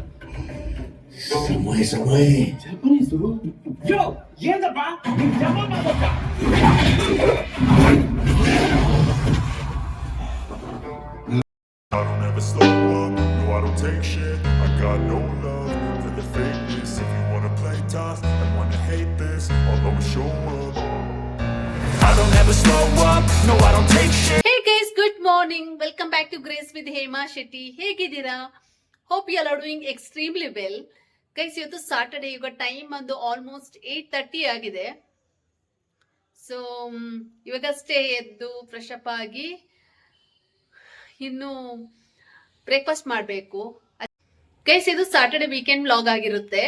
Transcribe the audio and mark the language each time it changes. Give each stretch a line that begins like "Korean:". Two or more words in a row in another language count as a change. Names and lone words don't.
Japanese: 寒い寒い.
English: Japanese?
Kannada: Yo, ಏನಪ್ಪ ನೀನು ಜಪಾನ್ ಮಾತಾಡ್ತಾ?
English: I don't ever slow up, no I don't take shit. I got no love for the fakeness. If you wanna play tough and wanna hate this, I'll always show up. I don't ever slow up, no I don't take shit. Hey guys, good morning. Welcome back to Grace with Hema Shetty.
Kannada: ಹೇಗಿದ್ದೀರಾ?
English: Hope you all are doing extremely well.
Kannada: ಗೈಸ್ ಇವತ್ತು ಸಾಟರ್ಡೆ, ಈಗ ಟೈಮ್ ಬಂದು ಆಲ್ಮೋಸ್ಟ್ 8:30 ಆಗಿದೆ. ಸೊ ಇವಾಗಷ್ಟೇ ಎದ್ದು
English: fresh up
Kannada: ಆಗಿ ಇನ್ನು ಬ್ರೇಕ್ಫಾಸ್ಟ್ ಮಾಡಬೇಕು. ಗೈಸ್ ಇದು
English: Saturday weekend vlog
Kannada: ಆಗಿರುತ್ತೆ.